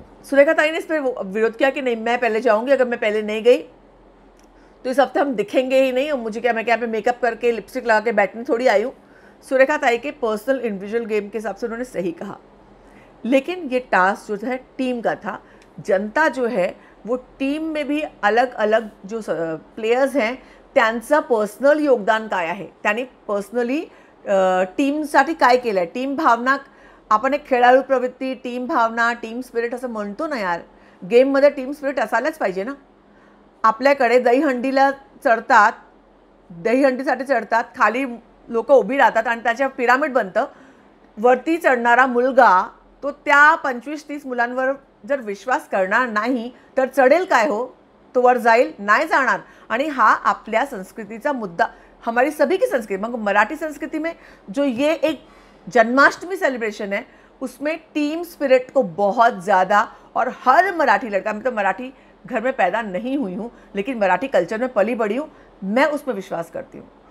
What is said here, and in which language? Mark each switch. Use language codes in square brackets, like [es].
[hi] सुरेखा ताई ने इस पर विरोध किया कि नहीं, मैं पहले जाऊंगी, अगर मैं पहले नहीं गई तो इस हफ्ते हम दिखेंगे ही नहीं, और मुझे क्या, मैं क्या पे मेकअप करके लिपस्टिक लगा के बैठने थोड़ी आई हूँ। सुरेखा ताई के पर्सनल इंडिविजुअल गेम के हिसाब से उन्होंने सही कहा, लेकिन ये टास्क जो है टीम का था। जनता जो है वो टीम में भी अलग अलग जो प्लेयर्स हैं [mr] त्यांचं पर्सनल योगदान काय आहे, त्यांनी पर्सनली टीमसाठी काय केलं आहे, टीम भावना, आपण एक खेळाडू प्रवृत्ती, टीम भावना, टीम स्पिरिट असं म्हणतो ना यार, गेममध्ये टीम स्पिरिट असायलाच पाहिजे ना। आपल्याकडे दहीहंडीला चढतात, दहीहंडीसाठी चढतात, खाली लोक उभी राहतात आणि त्याच्या पिरामिड बनतं, वरती चढणारा मुलगा तो त्या 25-30 मुलांवर जर विश्वास करणार नाही तर चढेल काय हो, तो वर जाईल नाही जाणार। आणि हा आपल्या संस्कृतीचा मुद्दा, [hi] हमारी सभी की संस्कृति, मगर मराठी संस्कृति में जो ये एक जन्माष्टमी सेलिब्रेशन है, उसमें टीम स्पिरिट को बहुत ज़्यादा, और हर मराठी लड़का, मैं तो मराठी घर में पैदा नहीं हुई हूँ, लेकिन मराठी कल्चर में पली बड़ी हूँ, मैं उसमें विश्वास करती हूँ।